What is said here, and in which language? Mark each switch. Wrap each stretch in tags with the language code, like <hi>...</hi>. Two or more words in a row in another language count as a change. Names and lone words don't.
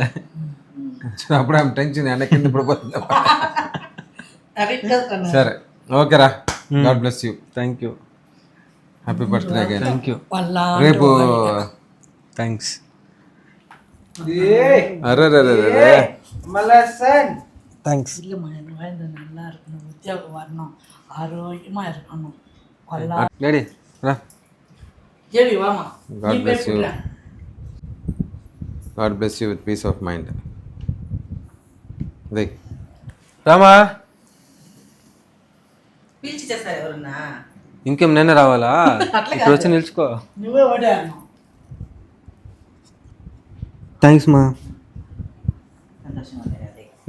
<te>అప్పుడు ఆమె టెన్షన్ వెనక్కి కింద పడిపోతుంది. సరే ఓకేరా,</te> <en>God bless you. thank you. happy birthday again. thank you.</en> <te>రేపు థ్యాంక్స్. అరే థ్యాంక్స్.</te> <ta>நல்லா இருக்கணும், உத்தியோகம் வரணும், ஆரோக்கியமா இருக்கணும்.</ta> <te>డాడీ రా.</te> <ta>சரி வாமா,</ta> <en>God bless you. God bless you with peace of mind.</en> <te>అదే రామా. పిలిచి చేస్తారు ఎవరన్నా. ఇంకేం నేనే రావాలా? ఇప్పుడు వచ్చి నిల్చుకో. నువ్వే ఓడాడணும். థ్యాంక్స్ మా. సంతోషం ఉంది అది.</te>